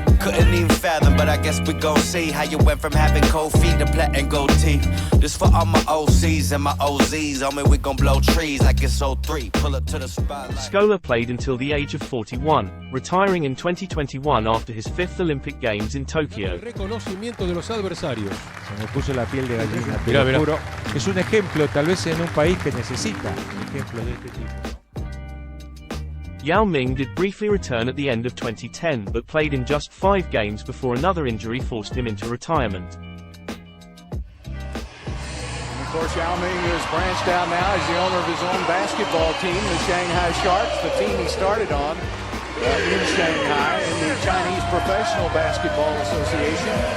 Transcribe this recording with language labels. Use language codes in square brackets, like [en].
[en] Couldn't even fathom, but I guess we gon' see how you went from having cold feet to platinum and gold teeth. This for all my OCs and my OZs. Homie, we gon' blow trees like it's 03. Pull up to the spotlight. Scola played until the age of 41, retiring in 2021 after his 5th Olympic Games in Tokyo. [es] Reconocimiento de los adversarios. Se me puso la piel de gallina, te lo juro. Es un ejemplo, tal vez en un país que necesita ejemplos de este tipo. [en] Yao Ming did briefly return at the end of 2010, but played in just 5 games before another injury forced him into retirement. And of course, Yao Ming is branched out now as the owner of his own basketball team, the Shanghai Sharks, the team he started on in Shanghai in the Chinese Professional Basketball Association.